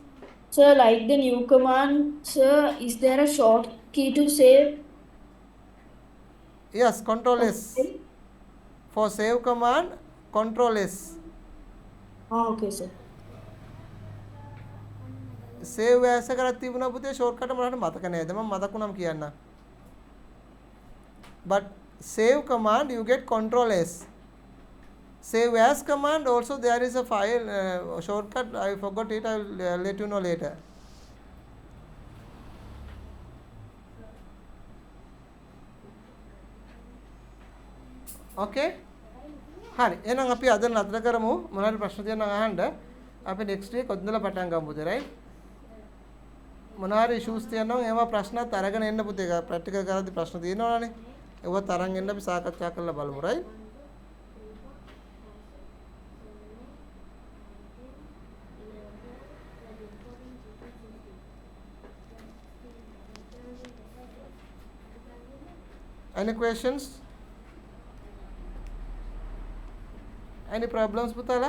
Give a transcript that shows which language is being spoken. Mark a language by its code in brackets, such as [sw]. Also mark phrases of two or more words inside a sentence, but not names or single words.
[en] sir, like the new command, sir, is there a short key to save? Yes, Control S. For save command, Control S. Oh, okay, sir. Save as [si] එකකට තිබුණා පුතේ shortcut මට මතක නේද මම මතක වුණාම කියන්න. [en] But save command you get Control S. Save as command also there is a file shortcut. I forgot it. I will let you know later. Okay. [si] හරි එහෙනම් අපි අද නතර කරමු. මොනවාරි ප්‍රශ්න තියෙනවා අහන්න. අපි [en] next week [si] ඔතනදලා පටන් ගමු පුතේ right? මොනවාරි issues තියෙනවා නම් ඒවා ප්‍රශ්නත් අරගෙන එන්න පුතේ. ප්‍රැක්ටිකල් කරද්දී ප්‍රශ්න තියෙනවනේ. ඒවත් අරන් එන්න අපි සාකච්ඡා කරලා බලමු right? [en] Any questions? Any problems, Putala?